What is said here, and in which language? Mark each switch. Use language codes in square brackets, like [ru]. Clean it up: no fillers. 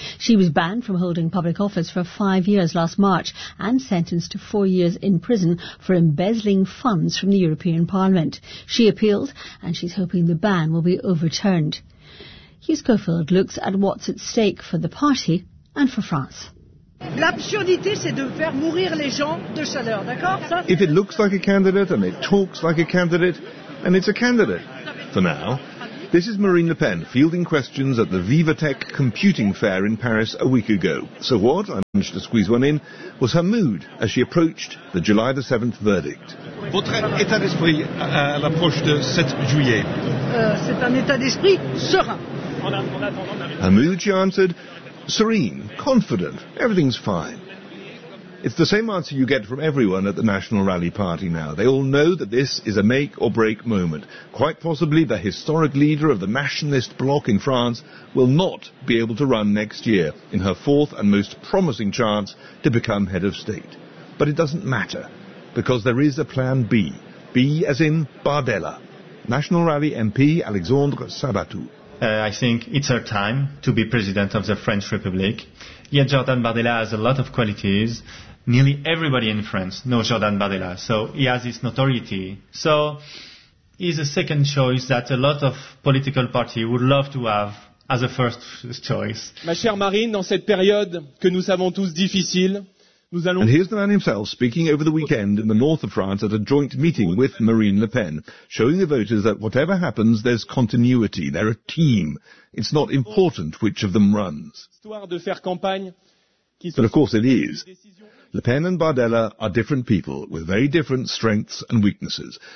[en] She was banned from holding public office for 5 years last March and sentenced to 4 years in prison for embezzling funds from the European Parliament. She appealed, and she's hoping the ban will be overturned. Hugh Schofield looks at what's at stake for the party and for France. [fr] L'absurdité, c'est de faire mourir les gens de chaleur, d'accord? [en] If it looks like a candidate and it talks like a candidate, then it's a candidate, for now. This is Marine Le Pen fielding questions at the VivaTech Computing Fair in Paris a week ago. So what, I managed to squeeze one in, was her mood as she approached the July the 7th verdict. [fr] Votre état d'esprit à l'approche de 7 juillet. C'est un état d'esprit serein. [en] Her mood, she answered, serene, confident, everything's fine. It's the same answer you get from everyone at the National Rally Party now. They all know that this is a make-or-break moment. Quite possibly the historic leader of the nationalist bloc in France will not be able to run next year in her fourth and most promising chance to become head of state. But it doesn't matter, because there is a plan B. B as in Bardella. National Rally MP Alexandre Sabatou. I think it's her time to be president of the French Republic. Yet Jordan Bardella has a lot of qualities. Nearly everybody in France knows Jordan Bardella, so he has his notoriety. So he's a second choice that a lot of political parties would love to have as a first choice. [fr] Ma chère Marine, dans cette période que nous savons tous difficile, nous allons... [en] And here's the man himself speaking over the weekend in the north of France at a joint meeting with Marine Le Pen, showing the voters that whatever happens, there's continuity, they're a team. It's not important which of them runs. But of course it is. Le Pen and Bardella are different people with very different strengths and weaknesses.